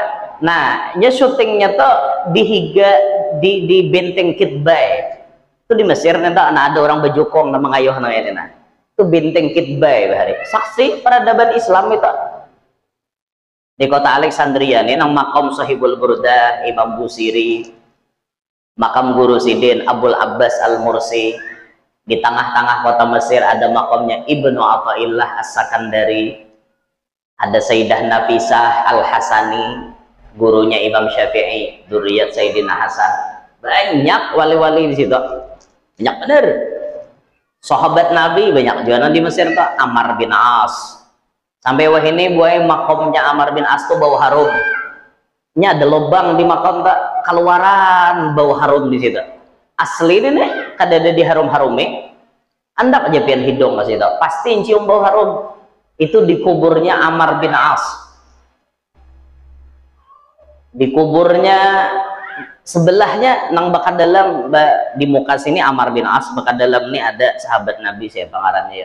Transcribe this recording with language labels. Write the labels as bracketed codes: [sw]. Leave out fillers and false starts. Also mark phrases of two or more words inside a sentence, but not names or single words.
[id] Nah, nya syutingnya tuh di benteng Kitbai. Itu di Mesir nanti ada orang bejukong nama ngayuh namanya nah. Itu benteng Kitbai bahari. Saksi peradaban Islam itu. Di kota Alexandria ini nang makam Sahibul Burdah Imam Busiri, makam Guru Sidin Abul Abbas Al-Mursi. Di tengah-tengah kota Mesir ada makamnya Ibnu Athaillah As-Sakandari, ada Sayyidah Nafisah Al-Hasani, gurunya Imam Syafi'i, dzurriyyat Sayyidina Hasan. Banyak wali-wali di situ, banyak bener. Sahabat Nabi banyak juga di Mesir tuh. Ammar bin As, sampai wah ini buai makamnya Ammar bin As tuh bau harum. Nya ada lubang di makam tuh, keluaran bau harum di situ. Asli ini nih, kada ada di harum-harumi. Anda aja pian hidung ke situ, pasti cium bau harum. Itu di kuburnya Ammar bin As. Di kuburnya sebelahnya nang bakal dalam di muka sini Ammar bin As, bakal dalam ini ada sahabat Nabi siapa ngarannya ya?